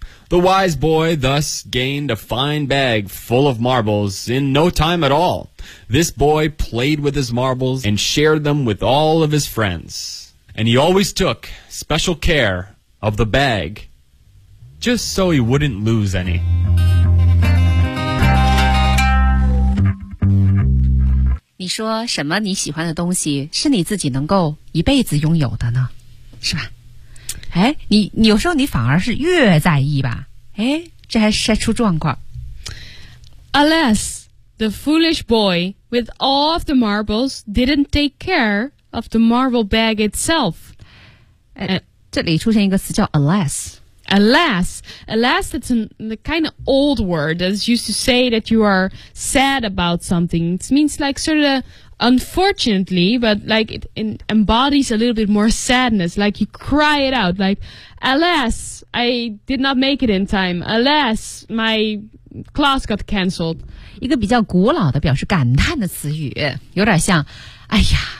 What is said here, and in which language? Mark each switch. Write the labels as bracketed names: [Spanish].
[English] The wise boy thus gained a fine bag full of marbles in no time at all. This boy played with his marbles and shared them with all of his friends. And he always took special care of the bag, just so he wouldn't lose any. [Chinese] 你说什么你喜欢的东西是你自己能够一辈子拥有的呢？是吧？哎，你有时候你反而是越在意吧？哎，这还晒出状况。 [English] Alas! The foolish boy with all of the marbles didn't take care of the marble bag itself. [Chinese] 这里出现一个词叫 alas. [English] Alas, that's the kind of old word that's used to say that you are sad about something. It means like sort of unfortunately, but like it embodies a little bit more sadness. Like you cry it out, like, alas, I did not make it in time. Alas, my class got cancelled. [Chinese] 一个比较古老的表示感叹的词语，有点像，哎呀。